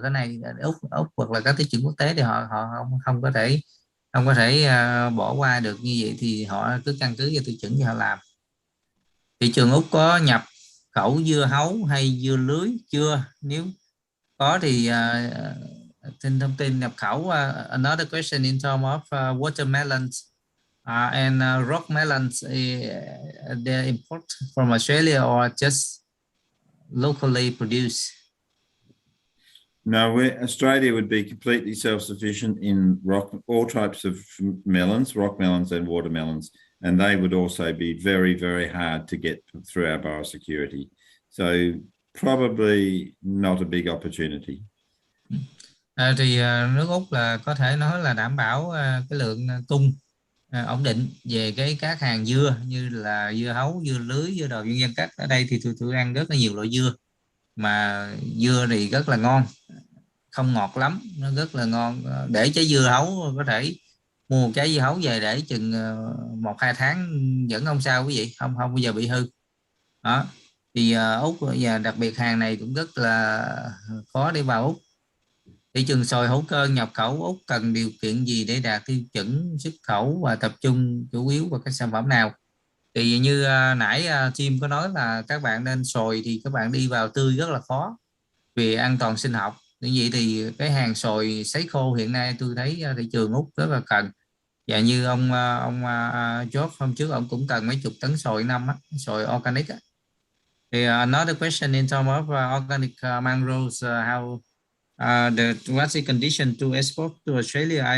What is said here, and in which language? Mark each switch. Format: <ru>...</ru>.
<vi>Cái này Úc hoặc là các tiêu chuẩn quốc tế thì họ không có thể bỏ qua được. Như vậy thì họ cứ căn cứ vào tiêu chuẩn thì họ làm. Thị trường Úc có nhập khẩu dưa hấu hay dưa lưới chưa? Nếu có thì xin thông tin nhập khẩu.</vi> <en>Another question in terms of watermelons and rock melons, they import from Australia or just locally produced? No, Australia would be completely self-sufficient in all types of melons, rock melons and watermelons, and they would also be very, very hard to get through our biosecurity. So probably not a big opportunity.</en> <vi>Thì nước Úc là có thể nói là đảm bảo cái lượng cung ổn định về các hàng dưa như là dưa hấu, dưa lưới, dưa đồ, dân các ở đây thì tôi ăn rất là nhiều loại dưa, mà dưa thì rất là ngon, không ngọt lắm, nó rất là ngon. Để trái dưa hấu có thể mua một trái dưa hấu về để chừng 1-2 tháng vẫn không sao quý vị, không bao giờ bị hư đó. Thì Úc và đặc biệt hàng này cũng rất là khó để vào Úc. Thị trường xoài hữu cơ nhập khẩu Úc cần điều kiện gì để đạt tiêu chuẩn xuất khẩu và tập trung chủ yếu vào các sản phẩm nào? Thì như nãy Tim có nói là các bạn nên xoài thì các bạn đi vào tươi rất là khó vì an toàn sinh học. Như vậy thì cái hàng xoài sấy khô hiện nay tôi thấy thị trường Úc rất là cần. Và như ông George hôm trước ông cũng cần mấy chục tấn xoài năm á, xoài organic á. Thì</vi> <en>another question in terms of organic mangroves, how what's the condition to export to Australia?</en>